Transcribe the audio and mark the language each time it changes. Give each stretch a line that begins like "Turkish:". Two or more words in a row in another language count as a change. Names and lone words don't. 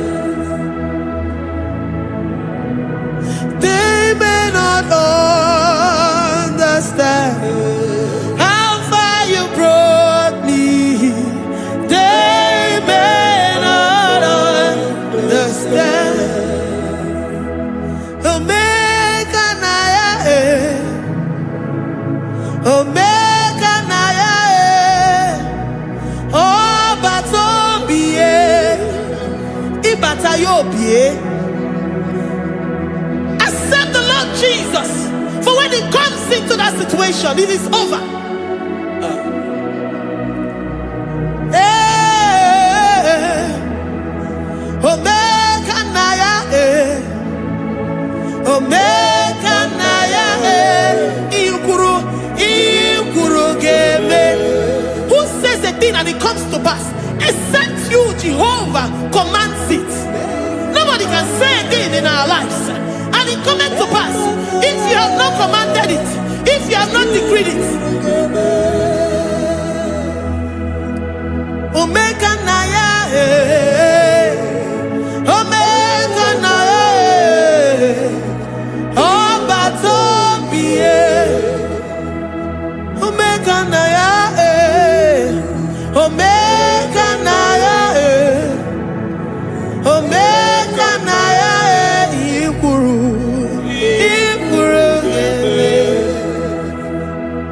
English: They may not understand how far you brought me. They may not understand.
Igbo: Omeka na ya, obata-obie, ibata-obie.
English: Accept the Lord Jesus, for when He comes into that situation, it is over.
Igbo: Omeka na ya, omeka na ya,
English: who says a thing and it comes to pass, except you, Jehovah, commands it. Nobody can say a thing in our lives and it comes to pass if you have not commanded it, if you have not decreed it.
Igbo: Omeka na ya, omeka na ya, obata-obie. Omeka na ya, omeka na ya, omeka na ya, ikuru.